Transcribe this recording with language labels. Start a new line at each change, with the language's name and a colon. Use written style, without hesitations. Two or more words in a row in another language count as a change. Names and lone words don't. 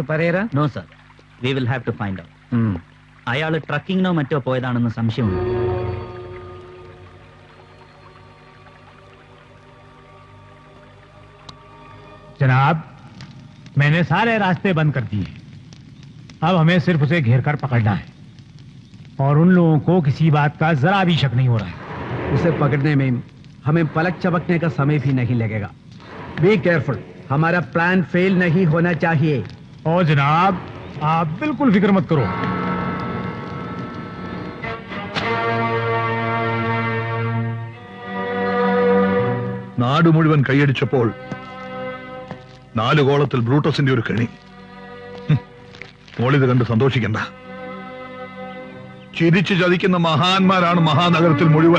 English: Pereira? No sir, we will have to find out.
Malayalam: അയാൾ ട്രക്കിങ്ങിനോ മറ്റോ പോയതാണെന്ന് സംശയമുണ്ട്.
Hindi: जनाब, मैंने सारे रास्ते बंद कर दिए. अब हमें सिर्फ उसे घेर कर पकड़ना है और उन लोगों को किसी बात का जरा भी शक नहीं हो रहा है. उसे पकड़ने में हमें पलक चबकने का समय भी नहीं लगेगा.
English: Be careful.
Hindi: हमारा प्लान फेल नहीं होना चाहिए. और जनाब, आप बिल्कुल फिक्र मत करो.
Malayalam: നാട് മുഴുവൻ കൈയടിച്ചപ്പോൾ 4 ഗോളത്തിൽ ബ്രൂട്ടസിന്റെ ഒരു കെണി. മോളിത് കണ്ട് സന്തോഷിക്കണ്ട. ചിരിച്ചു ചതിക്കുന്ന മഹാന്മാരാണ് മഹാനഗരത്തിൽ മുഴുവൻ.